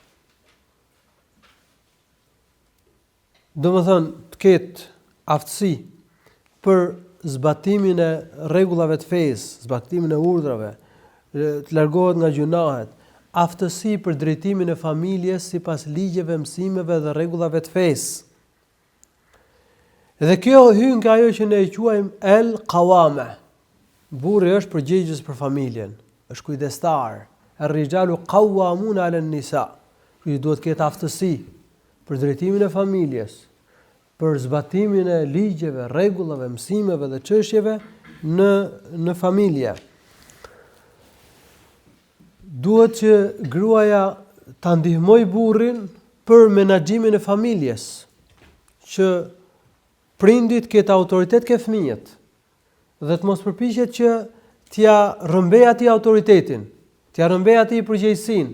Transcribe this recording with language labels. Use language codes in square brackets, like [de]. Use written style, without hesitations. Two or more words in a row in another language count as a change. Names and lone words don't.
[sq] Do më thënë, të ketë aftësi për zbatimin e rregullave të fesë, zbatimin e urdhrave, të largohet nga gjunahet, aftësi për drejtimin e familjes sipas ligjeve, mësimeve dhe rregullave të fesë. Dhe kjo hyn nga ajo që ne e quajmë el-qawame. Burri është përgjegjës për familjen, është kujdestar. [ar] الرجال قوامون على النساء. [sq] Ky duhet të ketë aftësi për drejtimin e familjes, për zbatimin e ligjeve, rregullave, mësimeve dhe çështjeve në familje. duhet që gruaja ta ndihmoj burrin për menaxhimin e familjes, që prindit ketë autoritet ke fëmijët dhe të mos përpiqet që t'ja rrëmbej atij autoritetin, t'ja rrëmbej atij përgjegjësinë.